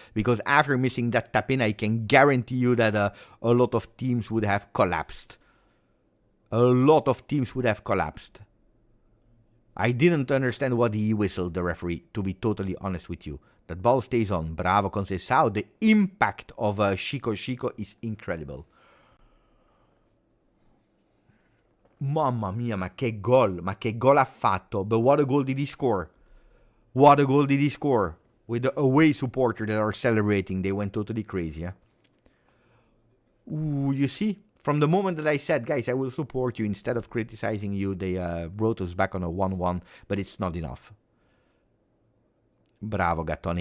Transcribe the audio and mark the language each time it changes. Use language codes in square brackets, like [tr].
[en] Because after missing that tap in, I can guarantee you that a lot of teams would have collapsed. A lot of teams would have collapsed. I didn't understand what he whistled, the referee, to be totally honest with you. That ball stays on. Bravo, Conceição. The impact of Chico is incredible. [it] Mamma mia, ma che gol ha fatto. [en] But what a goal did he score. What a goal did he score. With the away supporters that are celebrating, they went totally crazy. Ooh, you see? From the moment that I said, guys, I will support you instead of criticizing you, they brought us back on a 1-1, but it's not enough. Bravo, Gattone.